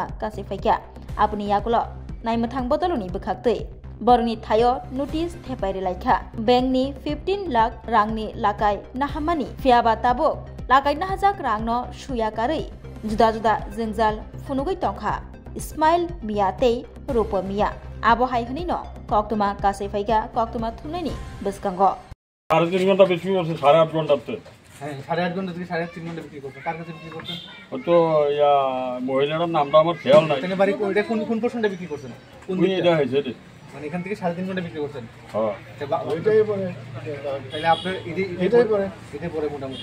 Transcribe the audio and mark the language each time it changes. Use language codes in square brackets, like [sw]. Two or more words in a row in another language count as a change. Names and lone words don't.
[trp] kasi faika apuni yakulo naimathang bodoluni bukhaktei borni thayo notice thepaire laikha bank ni 15 lakh rangni lakai nahamani fiaba tabo lakai nahajak rangno suyakarei juda juda jengjal funugoi tongkha Ismail Mia tei Rupo Mia abohai hunino koktuma kasai faika koktuma thumnaini beskango [bn] 3.5 ঘন্টা বেশি করছে 8.5 ঘন্টাতে হ্যাঁ 8.5 ঘন্টা থেকে 3.5 ঘন্টা বিক্রি করতে কার কাছে বিক্রি করতেন তো ইয়া মহিলার নামটা আমার খেয়াল নাই এখানে বাড়ি ওইটা কোন পোরশনটা বিক্রি করছেন কোন এটা হইছে রে মানে এখান থেকে 3.5 ঘন্টা বিক্রি করছেন হ্যাঁ ওইটাই পরে তাহলে আপনার এটাই পরে মোটামুটি